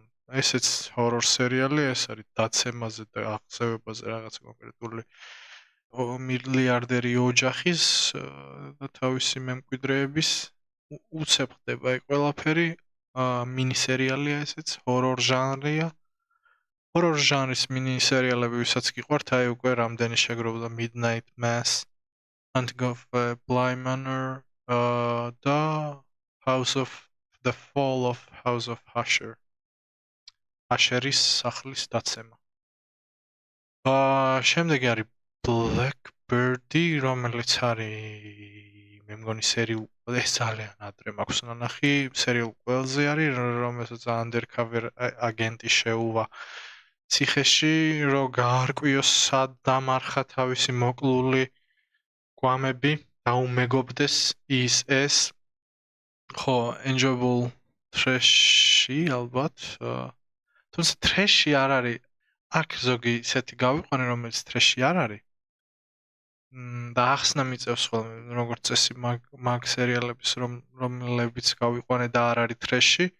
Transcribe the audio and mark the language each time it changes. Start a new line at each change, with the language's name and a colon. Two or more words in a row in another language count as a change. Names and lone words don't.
Georgian: ესეც ჰორორ სერიალი, ეს არის დაცემაზე და აღზევებაზე რაღაც კონკრეტული მილიარდერი ოჯახის და თავისი მემკვიდრეების უცებ ხდება ეგ ყველაფერი. მინისერიალია ესეც, ჰორორ ჟანრია. ჰორორ ჟანრის მინისერიალები, ვისაც გიყვართ, აი უკვე რამდენი შეგროვდა Midnight Mass, Haunting of Bly Manor და The Fall of House of Usher. Usher-ის სახლის დაცემა. შემდეგი არის Blackbird-ი, რომელიც არის მე მგონი სერიულ ეს ძალიან ადრე მაქვს ნანახი, სერიულ ყველზე არის, რომელსაც undercover აგენტი შეუვა ციხეში, რომ გაარკვიოს სად დამარხა თავისი მოკლული გვამები, დაუმეგობდეს ის ეს. ხო,
English: enjoyable trash-ი ალბათ.
Georgian: თუმცა trash-ი არ არის. აქ ზოგი ისეთი გავიყვანე, რომელიც trash-ი არ არის. და ახსნა მიწევს ხოლმე, როგორც წესი მაგ სერიალების, რომლებიც გავიყვანე და არ არის trash-ი.